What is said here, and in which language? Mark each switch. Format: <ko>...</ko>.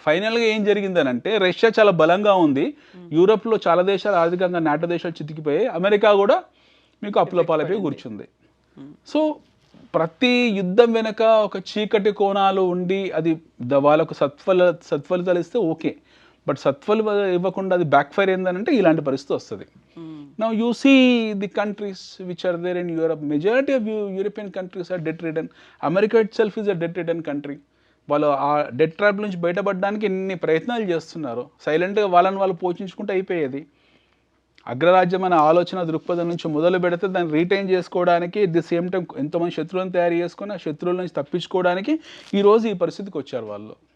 <te>ఫైనల్గా ఏం జరిగిందనంటే రష్యా చాలా బలంగా ఉంది, యూరప్లో చాలా దేశాలు ఆర్థికంగా నాటో దేశాలు చితికిపోయి అమెరికా కూడా మీకు అప్పుల పాలైపోయి కూర్చుంది. సో ప్రతి యుద్ధం వెనక ఒక చీకటి కోణాలు ఉండి అది వాళ్ళకు సత్ఫలితాలు ఇస్తే ఓకే, బట్ సత్ఫలు ఇవ్వకుండా అది బ్యాక్ ఫైర్ ఏందనంటే ఇలాంటి పరిస్థితి వస్తుంది.</te> <en>Now you see the countries which are there in Europe, majority of European countries are debt ridden. America itself is a debt ridden country.</en> <te>వాళ్ళు ఆ డెట్ ట్రాప్ నుంచి బయటపడడానికి ఎన్ని ప్రయత్నాలు చేస్తున్నారు. సైలెంట్గా వాళ్ళని వాళ్ళు పోషించుకుంటూ అయిపోయేది. అగ్రరాజ్యం అనే ఆలోచన దృక్పథం నుంచి మొదలు పెడితే దాన్ని రీటైన్ చేసుకోవడానికి</te> <en>at the same time</en> <te>ఎంతోమంది శత్రువులను తయారు చేసుకొని ఆ శత్రువుల నుంచి తప్పించుకోవడానికి ఈరోజు ఈ పరిస్థితికి వచ్చారు వాళ్ళు.</te>